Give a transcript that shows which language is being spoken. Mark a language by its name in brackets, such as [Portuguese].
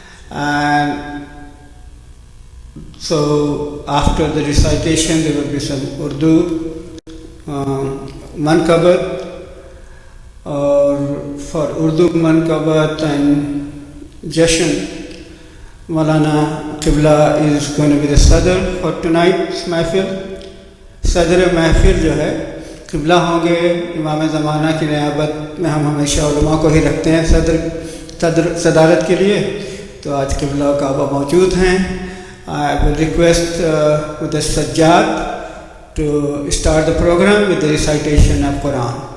[English] And so after the recitation there will be some Urdu mankabat, or for Urdu mankabat and Jashan, Maulana Qibla is going to be the Sadr for tonight's Mahfil. [Hindi] सदर महफिल जो है क़िबला होंगे। इमाम ज़माना की नियाबत में हम हमेशा उलमा को ही रखते हैं सदारत के लिए, तो आज क़िबला काबा मौजूद हैं। [English] I will request with the Sajjad to start the program with the recitation of Quran.